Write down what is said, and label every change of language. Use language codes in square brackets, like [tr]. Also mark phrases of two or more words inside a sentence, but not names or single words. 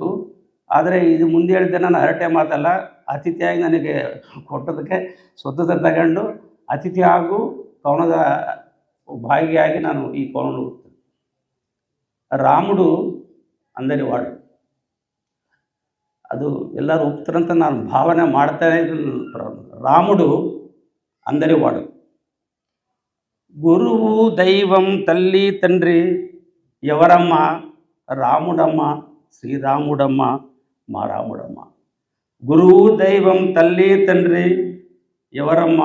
[kn] ಆದರೆ ಇದು ಮುಂದೆ ಹೇಳಿದ್ದೆ ನಾನು ಹರಟೆ ಮಾತಲ್ಲ. ಅತಿಥಿಯಾಗಿ ನನಗೆ ಕೊಟ್ಟದಕ್ಕೆ ಸ್ವತಂತ್ರ ತಗೊಂಡು ಅತಿಥಿ ಹಾಗೂ ಕವನದ ಭಾಗಿಯಾಗಿ ನಾನು ಈ ಕವನ [te] రాముడు అందరి వాడు. [kn] ಅದು ಎಲ್ಲರೂ ಒಪ್ತಾರಂತ ನಾನು ಭಾವನೆ ಮಾಡ್ತಾನೆ ಇದ್ದೀನಿ. [te] ರಾముడు అందరి వాడు. గురువు దైవం తల్లి తండ్రి ఎవరమ్మ? రాముడమ్మ, శ్రీరాముడమ్మ, మా రాముడమ్మ. గురువు దైవం తల్లి తండ్రి ఎవరమ్మ?